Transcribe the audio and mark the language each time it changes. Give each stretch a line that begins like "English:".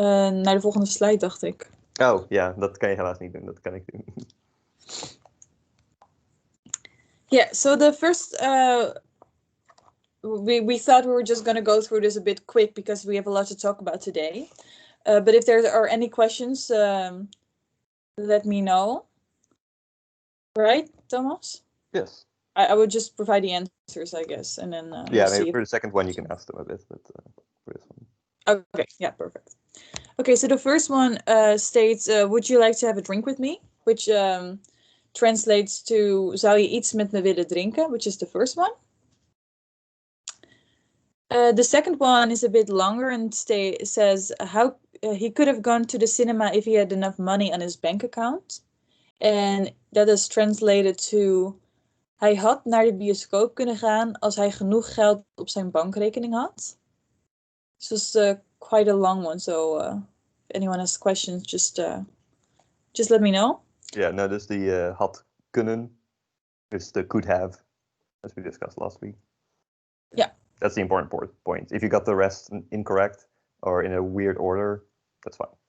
Dutch: Naar de volgende slide, dacht ik. Oh, ja, dat kan je helaas niet doen. Dat kan ik doen.
English: Yeah, so the first, we thought we were just going to go through this a bit quick because we have a lot to talk about today. But if there are any questions, let me know. Right, Thomas? Yes. I would just provide the answers, I guess, and then yeah, maybe for the second one you can ask them a bit, but for this one. Okay, yeah, perfect. Okay, so the first one states, would you like to have a drink with me? Which translates to,
Dutch: zou je iets met me willen drinken?
English: Which is the first one. The second one is a bit longer and says how he could have gone to the cinema if he had enough money on his bank account. And that is translated to,
Dutch: hij had naar de bioscoop kunnen gaan als hij genoeg geld op zijn bankrekening had.
English: This is quite a long one, so if anyone has questions, just let me know. Yeah, no,
Dutch: dus die had kunnen, dus
English: the could have. as we discussed last week. Yeah. That's the important point. If you got the rest incorrect or in a weird order, that's fine.